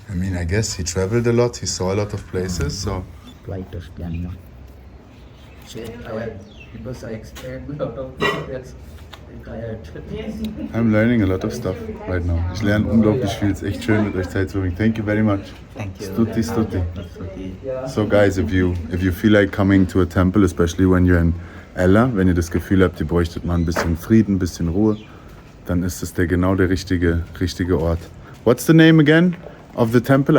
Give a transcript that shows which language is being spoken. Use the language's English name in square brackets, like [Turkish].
[English] I mean, I guess he traveled a lot. He saw a lot of places. So Flight of Canada. Because I explained a lot of things. I'm learning a lot of stuff right now. [German] Ich lerne unglaublich viel. Es ist echt schön, mit euch Zeit zu verbringen. [English] Thank you very much. Thank you. [Sinhala] Stuti, stuti. [English] So guys, if you feel like coming to a temple, especially when you're in Ella, [German] wenn ihr das Gefühl habt, ihr bräuchtet mal ein bisschen Frieden, ein bisschen Ruhe, dann ist es genau der richtige Ort. [English] What's the name again of the temple?